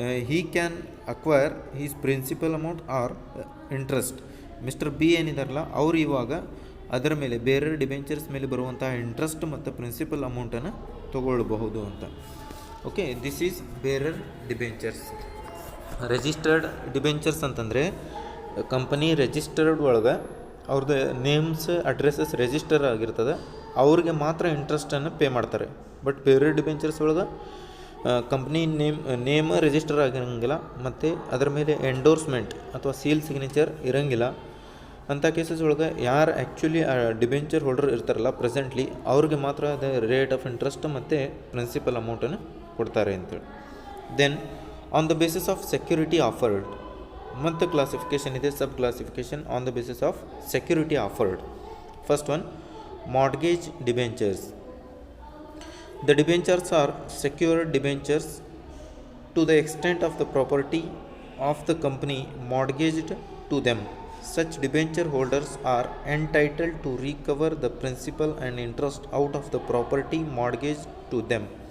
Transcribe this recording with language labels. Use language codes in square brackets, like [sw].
[en] he can acquire his principal amount or interest. [kn] Mister B ಏನಿದಾರಲ್ಲ ಅವರು ಇವಾಗ ಅದರ ಮೇಲೆ ಬೇರೆ ಡಿಬೆಂಚರ್ಸ್ ಮೇಲೆ ಬರುವಂತಹ ಇಂಟ್ರೆಸ್ಟ್ ಮತ್ತು ಪ್ರಿನ್ಸಿಪಲ್ ಅಮೌಂಟನ್ನು ತಗೊಳ್ಬಹುದು ಅಂತ. [en] Okay, this is bearer debentures. [kn] Registered debentures ಅಂತಂದರೆ ಕಂಪನಿ ರಿಜಿಸ್ಟರ್ಡ್ ಒಳಗೆ ಅವ್ರದ್ದು ನೇಮ್ಸ್ ಅಡ್ರೆಸ್ಸಸ್ ರಿಜಿಸ್ಟರ್ ಆಗಿರ್ತದೆ, ಅವ್ರಿಗೆ ಮಾತ್ರ ಇಂಟ್ರೆಸ್ಟನ್ನು ಪೇ ಮಾಡ್ತಾರೆ. ಬಟ್ ಬೇರೆ ಡಿಬೆಂಚರ್ಸ್ ಒಳಗೆ ಕಂಪ್ನಿ ನೇಮ್ ರಿಜಿಸ್ಟರ್ ಆಗಿರೋಂಗಿಲ್ಲ ಮತ್ತು ಅದರ ಮೇಲೆ ಎಂಡೋರ್ಸ್ಮೆಂಟ್ ಅಥವಾ ಸೀಲ್ ಸಿಗ್ನೇಚರ್ ಇರೋಂಗಿಲ್ಲ. ಅಂಥ ಕೇಸಸ್ ಒಳಗೆ ಯಾರು ಆ್ಯಕ್ಚುಲಿ ಡಿಬೆಂಚರ್ ಹೋಲ್ಡರ್ ಇರ್ತಾರಲ್ಲ ಪ್ರೆಸೆಂಟ್ಲಿ, ಅವ್ರಿಗೆ ಮಾತ್ರ ಅದ ರೇಟ್ ಆಫ್ ಇಂಟ್ರೆಸ್ಟ್ ಮತ್ತು ಪ್ರಿನ್ಸಿಪಲ್ ಅಮೌಂಟನ್ನು ಕೊಡ್ತಾರೆ ಅಂತೇಳಿ. [en] then on the basis of security offered, [kn] ಮತ್ತು ಕ್ಲಾಸಿಫಿಕೇಷನ್ ಇದೆ, [en] Sub classification on the basis of security offered. First one, mortgage debentures. The debentures are secured debentures to the extent of the property of the company mortgaged to them. Such debenture holders are entitled to recover the principal and interest out of the property mortgaged to them.